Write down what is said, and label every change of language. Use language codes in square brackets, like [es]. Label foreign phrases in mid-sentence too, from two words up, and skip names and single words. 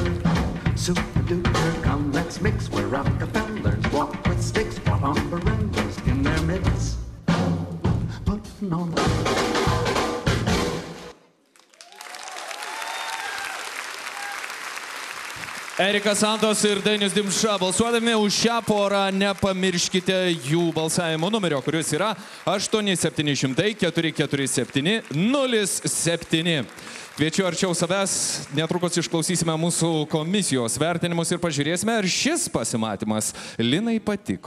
[en] Super duper, come let's mix where Rockefellers walk with sticks while umbrellas in their midst. Putting on [lt] Erika Santos ir Dainius Dimša. Balsuodami už šią porą nepamirškite jų balsavimo numerio, kuris yra 8700 447 07. Kviečiu arčiau savęs, netrukus išklausysime mūsų komisijos vertinimus ir pažiūrėsime, ar šis pasimatymas Linai patiko.